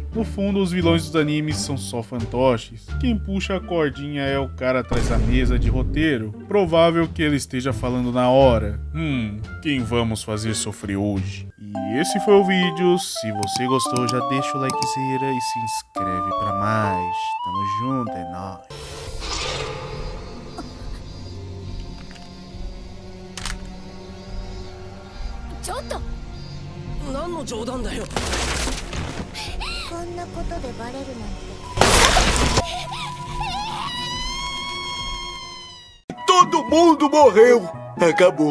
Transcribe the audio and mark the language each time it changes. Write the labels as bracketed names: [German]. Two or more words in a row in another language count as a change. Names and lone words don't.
[Portuguese] No fundo, os vilões dos animes são só fantoches. Quem puxa a cordinha é o cara atrás da mesa de roteiro. Provável que ele esteja falando na hora. Quem vamos fazer sofrer hoje? E esse foi o vídeo. Se você gostou, já deixa o likezera e se inscreve pra mais. Tamo junto, é nóis. [Japanese] ちょっと何の冗談だよ。こんなことでバレるなんて。 [Portuguese] Todo mundo morreu. Acabou.